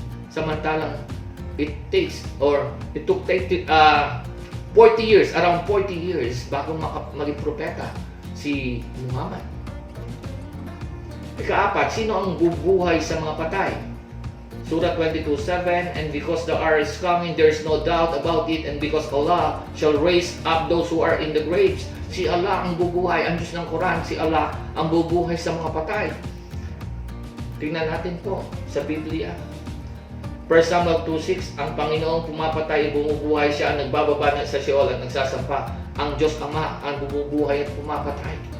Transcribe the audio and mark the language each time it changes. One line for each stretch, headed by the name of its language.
Filipino: Samantalang,
English: it took 40 years, around 40 years,
Filipino: bago maging propeta si Muhammad. Ikaapat, sino ang bubuhay sa mga patay?
English: Surah 22:7, and because the hour is coming, there is no doubt about it, and because Allah shall raise up those who are in the graves.
Filipino: Si Allah ang bubuhay, ang Diyos ng Quran, si Allah ang bubuhay sa mga patay. Tingnan natin po sa Biblia. 1 Samuel 2:6, ang Panginoong pumapatay, bumubuhay siya, ang nagbababa sa Sheol at nagsasampa. Ang Diyos Ama ang bumubuhay at pumapatay.